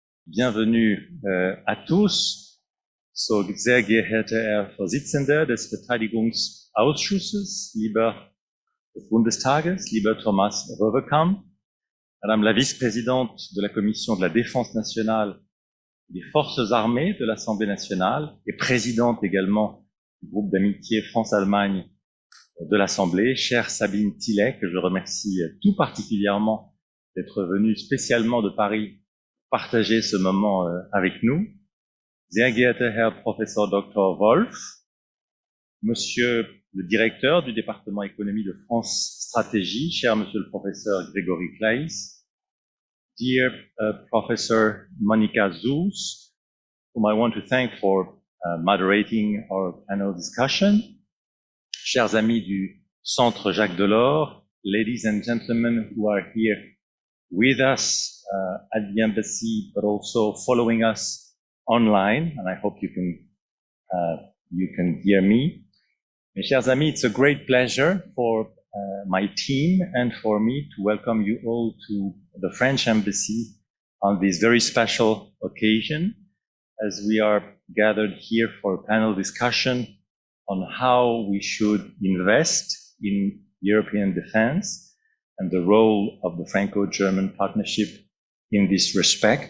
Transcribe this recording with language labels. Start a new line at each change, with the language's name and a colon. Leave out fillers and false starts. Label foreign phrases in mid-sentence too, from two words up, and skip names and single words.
French: Bienvenue à tous.
German: So, sehr geehrter Herr Vorsitzender des Verteidigungsausschusses, lieber des Bundestages, lieber Thomas Röwekamp,
French: Madame la vice-présidente de la Commission de la Défense nationale et des Forces armées de l'Assemblée nationale et présidente également du groupe d'amitié France-Allemagne de l'Assemblée, chère Sabine Thillaye, que je remercie tout particulièrement d'être venue spécialement de Paris partager ce moment avec nous.
German: Sehr geehrter Herr Professor Dr. Wolff,
French: Monsieur le directeur du département économie de France Stratégie, cher Monsieur le professeur Grégory Claeys,
English: dear Professor Monika, whom I want to thank for moderating our panel discussion,
French: chers amis du Centre Jacques Delors,
English: ladies and gentlemen who are here with us at the embassy, but also following us online, and I hope you can hear me.
French: Mes chers amis,
English: it's a great pleasure for my team and for me to welcome you all to the French embassy on this very special occasion, as we are gathered here for a panel discussion on how we should invest in European defense and the role of the Franco-German partnership in this respect.